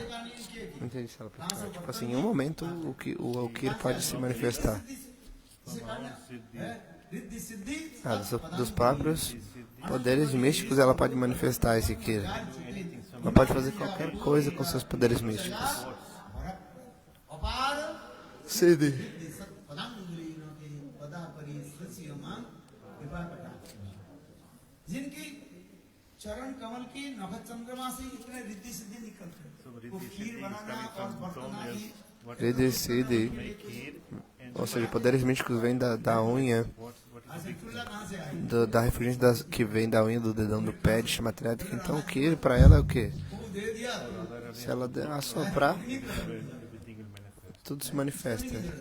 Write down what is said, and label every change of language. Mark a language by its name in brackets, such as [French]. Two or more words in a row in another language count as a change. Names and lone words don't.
[Portuguese] Não entendi se ela piscar. Tipo assim, em um momento o kir pode se manifestar. Dos próprios poderes místicos ela pode manifestar esse kir. Ela pode fazer qualquer coisa com seus poderes místicos. Siddhi. [Hindi] जिनकी चरण कमल की नभ चंद्रमा से इतने रिद्धि सिद्धि निकलते हैं वो खीर बनाना और बर्तना ही [Portuguese] Riddhi Siddhi, ou seja, poderes místicos vêm da unha, da refulgência que vem da unha do dedão do pé de Shamatriadika. Então o Kir para ela é o quê? Se ela assoprar, tudo se manifesta.